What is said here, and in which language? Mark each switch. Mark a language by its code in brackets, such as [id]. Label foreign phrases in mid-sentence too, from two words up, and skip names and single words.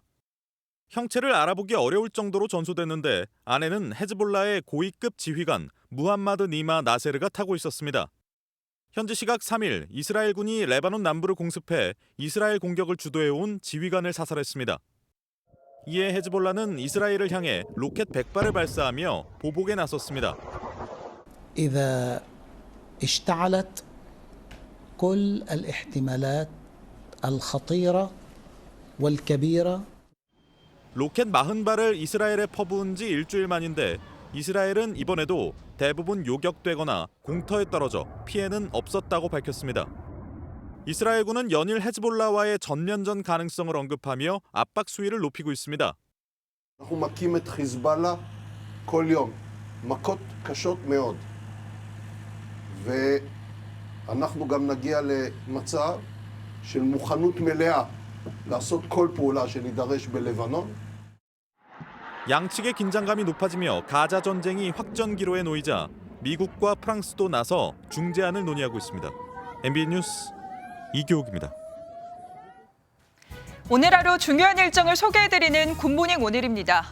[ko] 형체를 알아보기 어려울 정도로 전소됐는데 안에는 헤즈볼라의 고위급 지휘관 무함마드 니마 나세르가 타고 있었습니다. 현지 시각 3일 이스라엘군이 레바논 남부를 공습해 이스라엘 공격을 주도해온 지휘관을 사살했습니다. 이에 헤즈볼라는 이스라엘을 향해 로켓 100발을 발사하며 보복에 나섰습니다. [ar] إذا اشتعلت كل الاحتمالات الخطيرة والكبيرة [ko] 로켓 40발을 이스라엘에 퍼부은 지 일주일 만인데 이스라엘은 이번에도 대부분 요격되거나 공터에 떨어져 피해는 없었다고 밝혔습니다. 이스라엘군은 연일 헤즈볼라와의 전면전 가능성을 언급하며 압박 수위를 높이고 있습니다. [he] אנחנו מכים את חיזבאללה כל יום, מכות קשות מאוד. ואנחנו גם נגיע למצב של מוכנות מלאה לעשות כל פעולה שנידרש בלבנון. [ko] 양측의 긴장감이 높아지며 가자 전쟁이 확전 기로에 놓이자 미국과 프랑스도 나서 중재안을 논의하고 있습니다. MBN 뉴스 이교욱입니다. 오늘 하루 중요한 일정을 소개해드리는 굿모닝 오늘입니다.